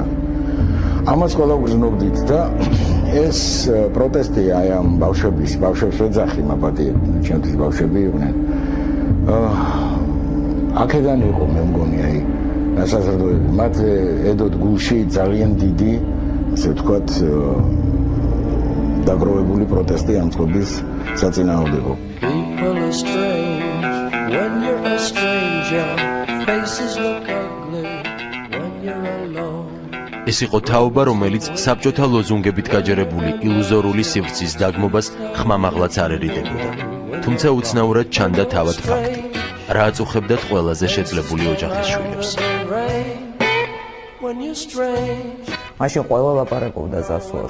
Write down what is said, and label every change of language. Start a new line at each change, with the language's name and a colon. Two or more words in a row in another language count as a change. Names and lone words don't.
Georgian: ამას ყველა გრძნობდით და ეს პროტესტი აი ამ ბავშვებს ვეძახი მაბატი, ჩემთვის ბავშვები იყვნენ. აქედან იყო მე მგონი აი სასაზრდოები, მათ ედოთ გულში ძალიან დიდი, ასე ვთქვათ, დაგროვებული პროტესტი ამ წყობის საწინააღმდეგო.
English: People are strange when you're a stranger. Faces look ugly when you're alone.
Georgian: ეს იყო თაობა, რომელიც საბჭოთა ლოზუნგებით გაჯერებული ილუზორული სივრცის დაგმობას ხმამაღლაც არ ერიდებოდა. თუმცა უცნაურად ჩანდა თავად ფაქტი, რა აწუხებდათ ყველაზე შეძლებული ოჯახის შვილებს. მაშინ ყველა ლაპარაკობდა ზასვას.